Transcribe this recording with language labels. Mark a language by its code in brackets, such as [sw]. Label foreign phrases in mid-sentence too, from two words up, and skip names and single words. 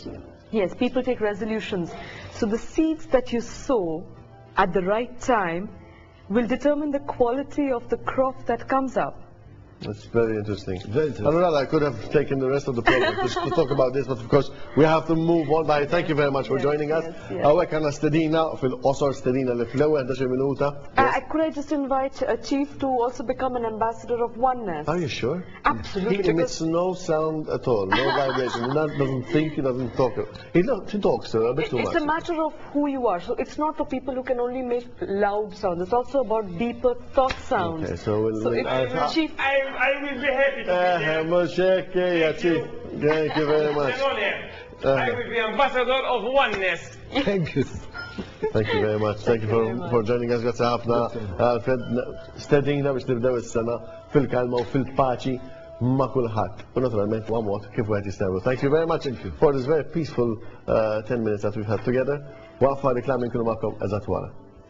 [en] Yes, people take resolutions. So the seeds that you sow at the right time will determine the quality of the crop that comes up. That's very interesting. Very interesting. Anurada, I could have taken the rest of the program to talk about this, but of course we have to move on. But thank you very much for joining us. [mt] Għawek għanna stedina fil-qosor stedina li fl-ewwel 11 minuta. [en] Could I just invite Chief to also become an ambassador of oneness? Are you sure? Absolutely. He emits no sound at all, no vibration. He doesn't think, he doesn't talk. He talks a bit too much. It's a matter of who you are. So it's not for people who can only make loud sounds. It's also about deeper thought sounds. Okay, so Chief, I will be happy to be there. Chief. Thank you very much. I will be ambassador of oneness. Thank you. Thank you very much. Thank you for joining us. [mt] Grazie ħafna. Alfred, stedina biex nibdew is-sena fil-kalma u fil-paċi ma' kulħadd. U naturalment huwa mod kif wieħed jistgħu. [en] Thank you very much for this very peaceful 10 minutes that we've had together. [mt] Waqfa reklami nkunu magħkom eżatt wara.